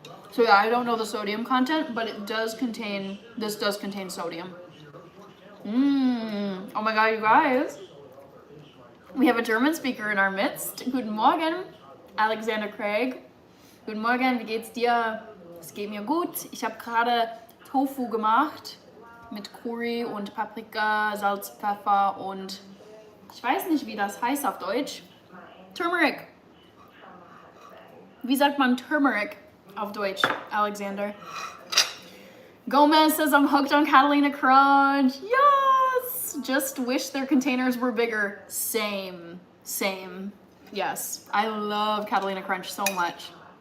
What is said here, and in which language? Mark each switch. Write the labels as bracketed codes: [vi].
[en] So yeah, I don't know the sodium content, but it does contain, this does contain sodium. Oh my god, you guys. We have a German speaker in our midst. [de] Guten Morgen, Alexander Craig. Guten Morgen, wie geht's dir? Es geht mir gut. Ich habe gerade Tofu gemacht mit Curry und Paprika, Salz, Pfeffer und ich weiß nicht, wie das heißt auf Deutsch. Turmeric. Wie sagt man Turmeric auf Deutsch, Alexander? [en] Gomez says I'm hooked on Catalina Crunch. Yes! Just wish their containers were bigger. Same. Yes, I love Catalina Crunch so much.